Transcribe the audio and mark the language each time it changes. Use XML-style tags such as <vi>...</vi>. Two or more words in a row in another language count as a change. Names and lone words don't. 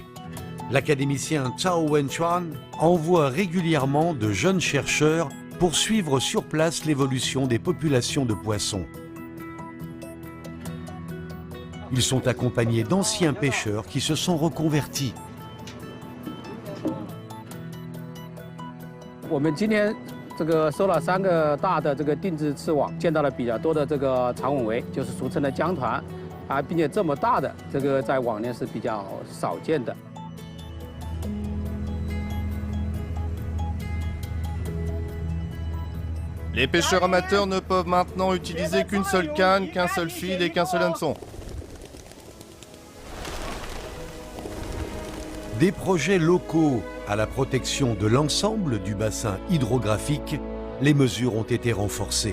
<fr>L'académicien Zhao Wenxuan envoie régulièrement de jeunes chercheurs pour suivre sur place l'évolution des populations de poissons. Ils sont accompagnés d'anciens pêcheurs qui se sont reconvertis. On a</fr> <zh>收了3个大的定制刺网，见到了比较多的长吻尾，就是俗称的江团，并且这么大的在往年是比较少见的。</zh> <fr>Les pêcheurs amateurs ne peuvent maintenant utiliser qu'une seule canne, qu'un seul fil et qu'un seul hameçon. Des projets locaux à la protection de l'ensemble du bassin hydrographique, les mesures ont été renforcées.</fr>